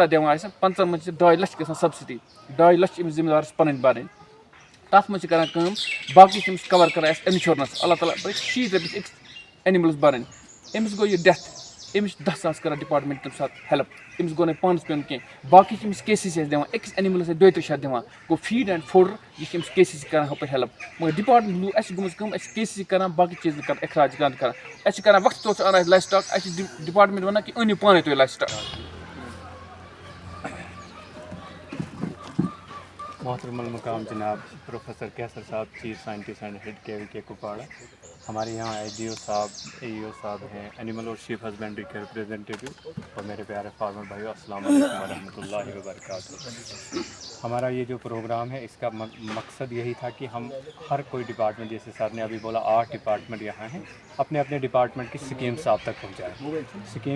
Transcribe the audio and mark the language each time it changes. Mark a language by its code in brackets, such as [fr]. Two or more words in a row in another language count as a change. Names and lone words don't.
[ks] دِوان اَسہِ 50 منٛز چھِ 2 لَچھ گژھان سبسِڈی 2 لَچھ أمِس ذِمہٕ دارَس پَنٕنۍ بَرٕنۍ تَتھ منٛز چھِ کَران کٲم باقٕے چھِ أمِس کَوَر کَران اَسہِ اِنشورنَس اللہ تعالیٰ 60 رۄپیہِ أکِس ایٚنِمٕلَس بَرٕنۍ أمِس گوٚو یہِ ڈٮ۪تھ أمِس چھِ 10 ساس کَران ڈِپاٹمنٹ تَمہِ ساتہٕ ہیٚلٕپ أمِس گوٚو نہٕ پانَس پیوٚن کینٛہہ باقٕے چھِ أمِس KCC اَسہِ دِوان أکِس ایٚنِمٕلَس اَسہِ 32 شَتھ دِوان گوٚو [en] feed and fodder [ks] یہِ چھِ أمِس KCC کَران ہُپٲرۍ ہیٚلٕپ مگر ڈِپاٹمنٹ اَسہِ چھِ گٔمٕژ کٲم اَسہِ چھِ KCC کَران باقٕے چیٖز نہٕ کَران اخراج کَران اَسہِ چھِ کَران وقتہٕ طور اَنان اَسہِ [en] life stock [ks] اَسہِ چھِ ڈِپاٹمنٹ وَنان کہِ أنِو پانَے تُہۍ [en] life stock [ur] محترم المقام جناب پروفیسر کیسر صاحب [en] chief scientist and head [ur] KVK کپواڑہ ہمارے یہاں IGO صاحب AEO صاحب ہیں اینیمل اور [en] sheep husbandry [ur] کے ریپریزنٹیٹیو اور میرے پیارے فارمر بھائیو [ar] السلام علیکم ورحمۃ اللہ وبرکاتہ [ur] ہمارا یہ جو پروگرام ہے اس کا مقصد یہی تھا کہ ہم ہر کوئی ڈپارٹمنٹ جیسے سر نے ابھی بولا 8 ڈپارٹمنٹ یہاں ہیں اپنے اپنے ڈپارٹمنٹ کی سکیمز آپ تک پہنچائیں سکیمز